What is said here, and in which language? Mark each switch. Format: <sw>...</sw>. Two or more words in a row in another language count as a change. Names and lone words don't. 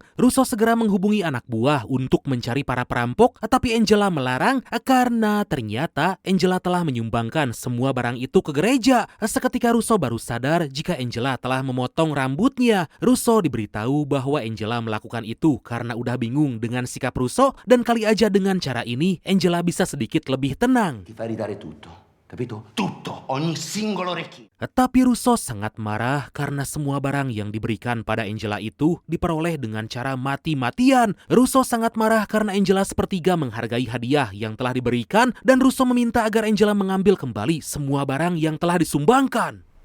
<id>Russo segera menghubungi anak buah untuk mencari para perampok, tapi Angela melarang karena ternyata Angela telah menyumbangkan semua barang itu ke gereja. Seketika Russo baru sadar jika Angela telah memotong rambutnya. Russo diberitahu bahwa Angela melakukan itu karena udah bingung dengan sikap Russo dan kali aja dengan cara ini Angela bisa sedikit lebih tenang.</id> <it>Ti fa ridare tutto. Capito? Tutto, ogni singolo orecchino.</it> <id>Tapi Russo sangat marah karena semua barang yang diberikan pada Angela itu diperoleh dengan cara mati-matian. Russo sangat marah karena Angela sepertiga menghargai hadiah yang telah diberikan dan Russo meminta agar Angela mengambil kembali semua barang yang telah disumbangkan.</id>